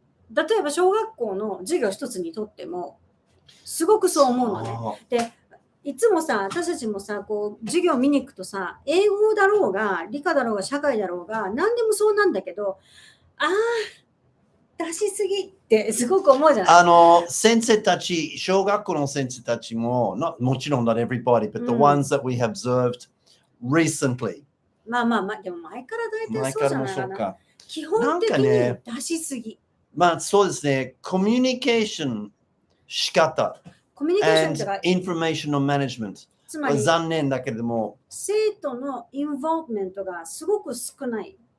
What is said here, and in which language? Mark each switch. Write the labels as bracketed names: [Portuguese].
[Japanese] 例えば小学校の授業一つにとってもすごくそう思うのね。で、いつもさ、私たちもさ、こう授業見に行くとさ、英語だろうが理科だろうが社会だろうが何でもそうなんだけど、出しすぎってすごく思うじゃない。先生たち、小学校の先生たちも、もちろん [English] not everybody, but the ones that we have observed recently. [Japanese] でも前から大体そうじゃないかな。基本的に出しすぎ。そうですね。コミュニケーション仕方。コミュニケーションとか。インフォメーションのマネジメント。つまり、残念だけれども。生徒のインボーブメントがすごく少ない。